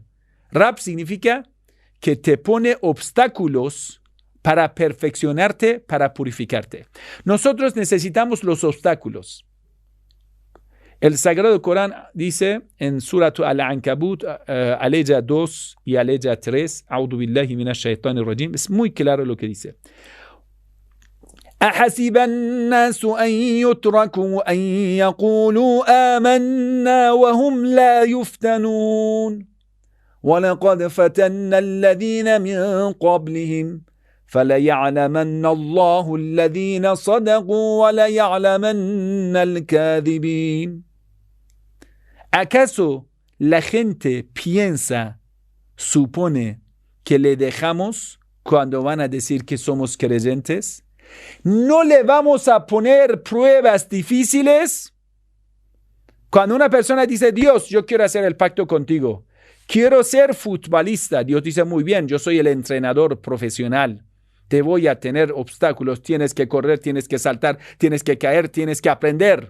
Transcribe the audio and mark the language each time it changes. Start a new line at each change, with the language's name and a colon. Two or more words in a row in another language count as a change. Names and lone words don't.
Spanish: Rab significa que te pone obstáculos para perfeccionarte, para purificarte. Nosotros necesitamos los obstáculos. El Sagrado Corán dice en Surat Al-Ankabut, aleya 2 y aleya 3,
Arabic: أعوذ بالله من الشيطان الرجيم,
Spanish: es muy claro lo que dice.
Arabic: أحسب الناس أن يتركوا أن يقولوا آمنا وهم لا يفتنون ولقد فتنا الذين من قبلهم فليعلمن الله الذين صدقوا وليعلمن الكاذبين.
Spanish: ¿Acaso la gente piensa, supone que le dejamos cuando van a decir que somos creyentes? ¿No le vamos a poner pruebas difíciles? Cuando una persona dice, Dios, yo quiero hacer el pacto contigo, quiero ser futbolista, Dios dice, muy bien, yo soy el entrenador profesional, te voy a tener obstáculos, tienes que correr, tienes que saltar, tienes que caer, tienes que aprender.